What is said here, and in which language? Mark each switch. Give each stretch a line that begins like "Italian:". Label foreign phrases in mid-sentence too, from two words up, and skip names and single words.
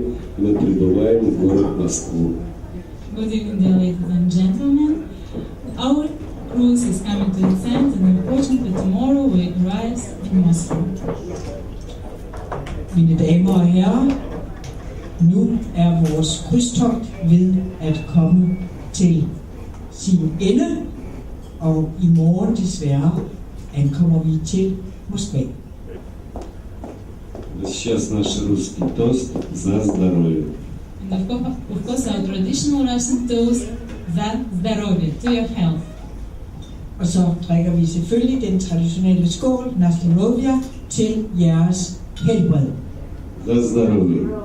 Russian: Мы прибываем в город Москву.
English: Good evening, dear ladies and gentlemen. Our cruise is coming to its end, and unfortunately tomorrow we arrive in Moscow.
Danish: Mine damer og herrer, nu er vores krydstogt ved at komme til sin ende, og i morgen desværre ankommer vi til Moskva.
Russian: Сейчас наш русский тост за здоровье.
English: And of course our traditional Russian toast,
Russian: за здоровье,
English: to your health.
Danish: Og så drikker vi selvfølgelig den traditionelle skål,
Russian: на здоровье,
Danish: til jeres helbred.
Russian: За здоровье.